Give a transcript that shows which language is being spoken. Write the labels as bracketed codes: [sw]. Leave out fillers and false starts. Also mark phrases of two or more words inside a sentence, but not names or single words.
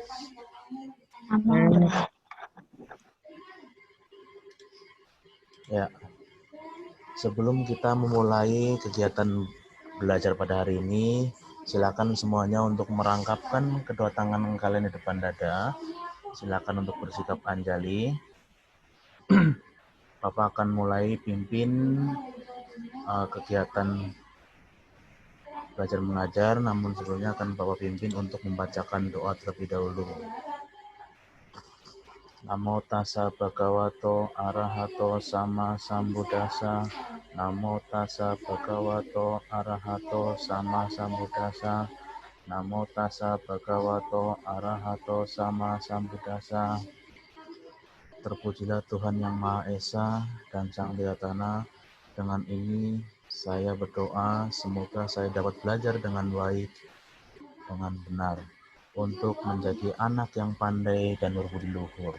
[id] Ya, sebelum kita memulai kegiatan belajar pada hari ini, silakan semuanya untuk merangkapkan kedua tangan kalian di depan dada. Silakan untuk bersikap anjali. Bapak akan mulai pimpin kegiatan belajar mengajar, namun sebelumnya akan Bapak pimpin untuk membacakan doa terlebih dahulu. [pi] Namo tassa bhagavato arahato sama sambuddhassa. Namo tassa bhagavato arahato sama sambuddhassa. Namo tassa bhagavato arahato sama sambuddhassa. [id] Terpujilah Tuhan Yang Maha Esa dan Sang Wiratana. Dengan ini saya berdoa semoga saya dapat belajar dengan baik, dengan benar, untuk menjadi anak yang pandai dan berbudi luhur.